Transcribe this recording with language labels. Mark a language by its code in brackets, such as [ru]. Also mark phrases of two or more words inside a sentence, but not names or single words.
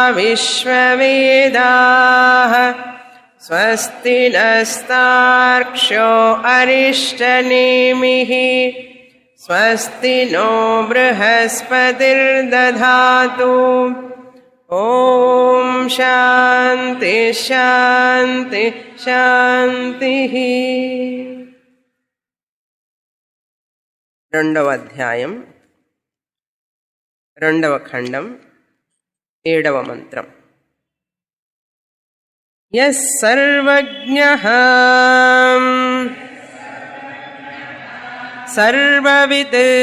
[sa] विश्ववेदाः स्वस्ति नस्तार्क्ष्यो अरिष्टनेमिः स्वस्ति नो बृहस्पतिर्दधातु ॐ शान्ति शान्ति शान्तिः। [te] రెండవ అధ్యాయం రెండవ ఖండం 7వ మంత్రం. [sa] యస్ సర్వజ్ఞః సర్వవిత్